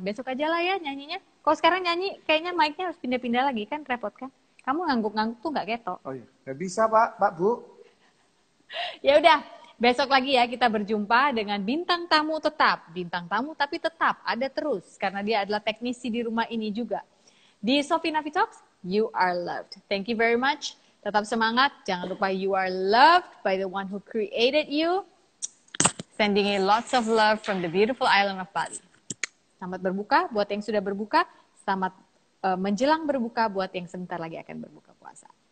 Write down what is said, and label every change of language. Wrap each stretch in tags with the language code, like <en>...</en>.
<id>Besok aja lah ya nyanyinya. Kalau sekarang nyanyi kayaknya mic-nya harus pindah-pindah lagi kan, repot kan? Kamu ngangguk-ngangguk tuh nggak ketok. Oh iya, nggak bisa Pak Bu. Ya udah, besok lagi ya kita berjumpa dengan bintang tamu tetap. Bintang tamu tapi tetap ada terus karena dia adalah teknisi di rumah ini juga.</id> <en>Di Sophie Navi Talks, you are loved. Thank you very much.</en> <id>Tetap semangat. Jangan lupa</id> <en>you are loved by the one who created you. Sending you lots of love from the beautiful island of Bali.</en> <id>Selamat berbuka buat yang sudah berbuka. Selamat menjelang berbuka buat yang sebentar lagi akan berbuka puasa.</id>